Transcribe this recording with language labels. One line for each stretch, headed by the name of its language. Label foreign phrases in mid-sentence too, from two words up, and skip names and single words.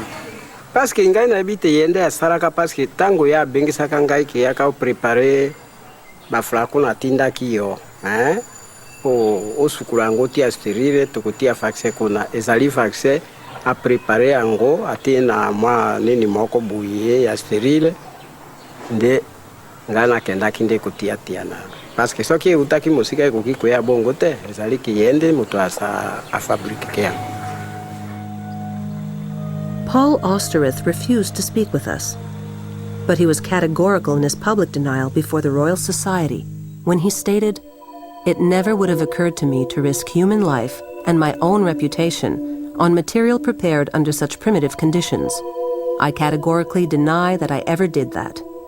French: Parce que
Lingala: ngai nayebi te ye nde asalaka
French: parce que
Lingala: ntango ye abengisaka ngai ke yaka oprépare baflacon atindaki yo po osukula yango tia stérile tokotia vaccin kuna ezali vaccin aprépare yango atie na mwa nini moko boye ya stérile nde ngai nakendaki nde kotiatia na
French: parce que
Lingala: soki eutaki mosika ekoki koya bongo te ezali kiyende moto afabrike yango.
English: Paul Ostereth refused to speak with us, but he was categorical in his public denial before the Royal Society when he stated, "It never would have occurred to me to risk human life and my own reputation on material prepared under such primitive conditions. I categorically deny that I ever did that."